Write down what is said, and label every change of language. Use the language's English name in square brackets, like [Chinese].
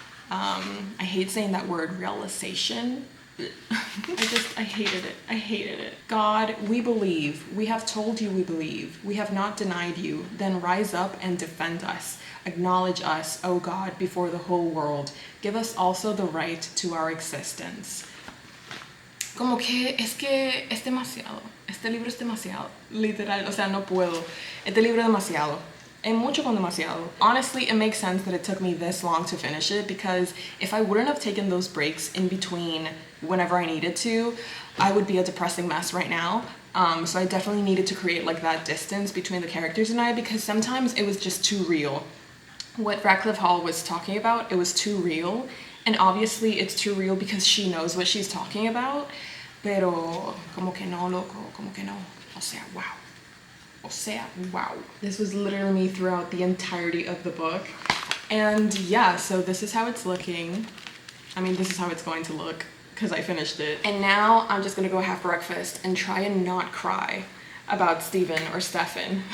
[English] I hate saying that word, realization. I hated it. I hated it. God, we believe. We have told you we believe. We have not denied you. Then rise up and defend us. Acknowledge us, O God, before the whole world. Give us also the right to our existence. [Spanish] como que es demasiado. Este libro es demasiado, literal, o sea, no puedo. Este libro es demasiado. [English] And [Spanish] mucho con demasiado. [English] Honestly, it makes sense that it took me this long to finish it because if I wouldn't have taken those breaks in between whenever I needed to, I would be a depressing mess right now. So I definitely needed to create like that distance between the characters and I because sometimes it was just too real. What Radcliffe Hall was talking about, it was too real. And obviously it's too real because she knows what she's talking about. [Spanish] Pero como que no, loco, como que no. O sea, wow. O sea, wow. [English] This was literally me throughout the entirety of the book. And yeah, so this is how it's looking. I mean, this is how it's going to look because I finished it. And now I'm just gonna go have breakfast and try and not cry about Stephen or Stefan.